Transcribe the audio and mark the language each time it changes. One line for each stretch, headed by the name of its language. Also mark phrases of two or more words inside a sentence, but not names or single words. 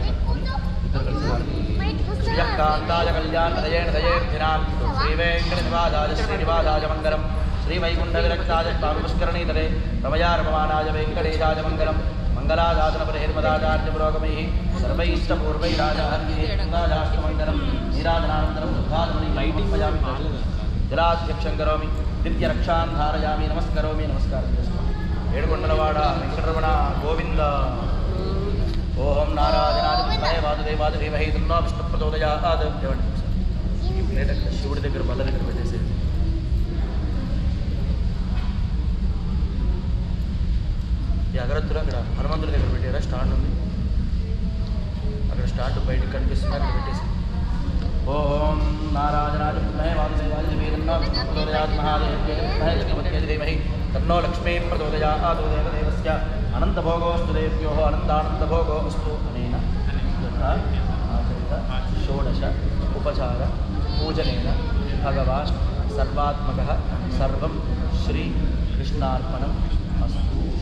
Sanskrit: श्रियकान्ताय कल्याणदयेन दयेर्थिनां श्रीवेङ्कटनिवासाय श्रीनिवासाय मङ्गलं श्रीवैकुण्ठविरक्ताय स्वामिपुष्करणीतले रमयारममानाय वेङ्कटेशाय मङ्गलं मङ्गलादासनपरिहर्मदाचार्यपुरोगमैः सर्वैष्टपूर्वैराजाहर्येष्टमङ्गलं नीराजनानन्तरं दुःखादमणिमैटिपयामि जलाध्यक्षं करोमि दिव्यरक्षां धारयामि नमस्करोमि नमस्कारं
Telugu: ఏడుకొండలవాడ వెంకటరమణ గోవింద।
Sanskrit: ఓం నారాయణాయ వాసుదేవాయ ధీమహి తన్నో విష్ణు ప్రచోదయాత్।
Telugu: శివుడి దగ్గర బల్ల దగ్గర పెట్టేసేది ఈ అగరత్తులు అక్కడ హనుమంతుడి దగ్గర పెట్టారా, స్టాండ్ ఉంది అక్కడ, స్టాండ్ బయటకు కనిపిస్తుంది అక్కడ పెట్టేసి
Sanskrit: ఓం నారాయణాయ వాసుదేవాయ ధీమహి తన్నో విష్ణు ప్రచోదయాత్ మహాదేవ్యై ధీమహి तन्नो लक्ष्मी प्रचोदयात् देवदेवस्य अनन्तभोगोऽस्तु देव्योः अनन्तानन्दभोगोऽस्तु। अनेन आचरित षोडश उपचार पूजनेन भगवान् सर्वात्मकः सर्वं श्रीकृष्णार्पणम् अस्तु।